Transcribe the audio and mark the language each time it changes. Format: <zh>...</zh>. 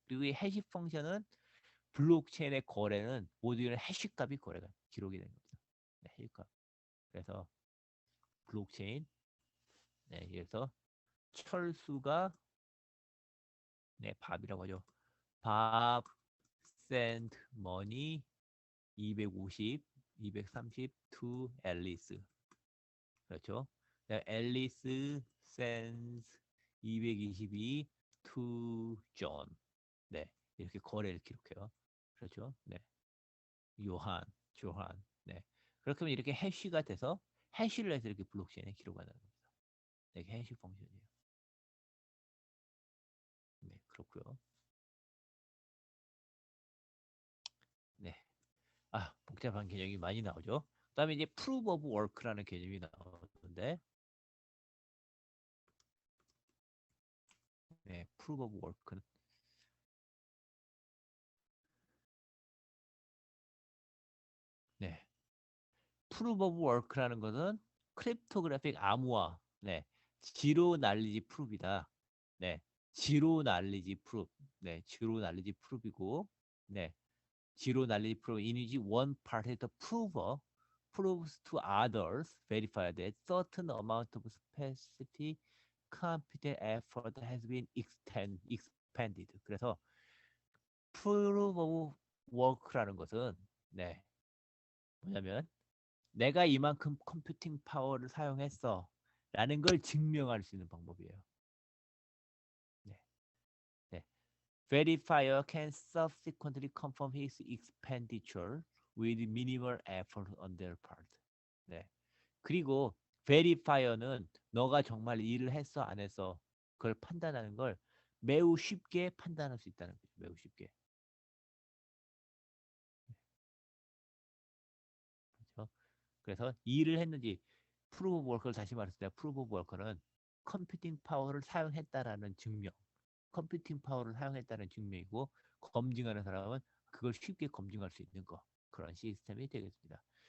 <ko>그리고 이 해시 펑션은 블록체인의 거래는 모두 이런 해시값이 거래가 기록이 된 겁니다. 네, 해시값. 그래서 블록체인, 그래서 철수가 밥이라고 하죠.</ko> <en>밥 send money 250, 230 to 앨리스.</en> <ko>그렇죠.</ko> <en>앨리스 sends 222 to 존.</en> <ko>네, 이렇게 거래를 기록해요. 그렇죠. 네, 요한, 조한. 네, 그렇게 하면 이렇게 해시가 돼서 해시를 해서 이렇게 블록체인에 기록하는 겁니다. 네, 이게 해시 펑션이에요. 네, 그렇고요. 네. 복잡한 개념이 많이 나오죠. 그다음에 이제 proof of work라는 개념이 나오는데, proof of work는 네, proof of work라는 것은 크립토그래픽 암호화, 지로 날리지 프루프이다. 네, 지로 날리지 프루프, 지로 날리지 프루프이고, 네, 지로 날리지 프루프 이니지</ko> <en>one party the prover proves to others verify that certain amount of specific computer effort has been expanded.</en> <ko>그래서 proof of work라는 것은 뭐냐면 내가 이만큼 컴퓨팅 파워를 사용했어 라는 걸 증명할 수 있는 방법이에요. 네. 네.</ko> <en>Verifier can subsequently confirm his expenditure with minimal effort on their part.</en> <ko>네. 그리고 verifier는 너가 정말 일을 했어 안 했어 그걸 판단하는 걸 매우 쉽게 판단할 수 있다는 거죠. 매우 쉽게. 그래서 일을 했는지 프루브 오브 워크를 다시 말했을 때 프루브 오브 워크는 컴퓨팅 파워를 사용했다라는 증명, 컴퓨팅 파워를 사용했다는 증명이고 검증하는 사람은 그걸 쉽게 검증할 수 있는 거 그런 시스템이 되겠습니다.</ko>